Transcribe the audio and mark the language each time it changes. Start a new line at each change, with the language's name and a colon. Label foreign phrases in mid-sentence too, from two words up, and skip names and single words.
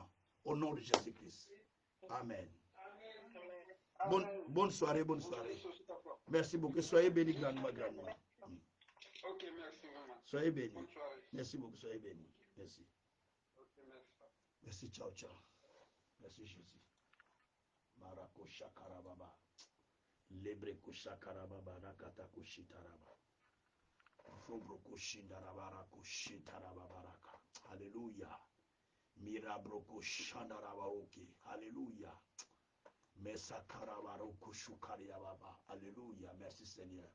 French: Au nom de Jésus-Christ. Amen. Bonne soirée, bonne soirée. Merci beaucoup. Soyez bénis grandement, grandement. Ok, merci vraiment. Soyez bénis. Merci beaucoup, soyez bénis. Merci. Ok, merci. Merci, ciao, ciao. Merci, Jésus. Marako shakarababa. Lebreko shakarababa. Nakata kushitaraba. Fubroko shindarabara kushitarababa. Alléluia. Mirabroko shandarabaoke. Alléluia. Mesakarabaro kushukariababa. Alléluia. Merci, Seigneur.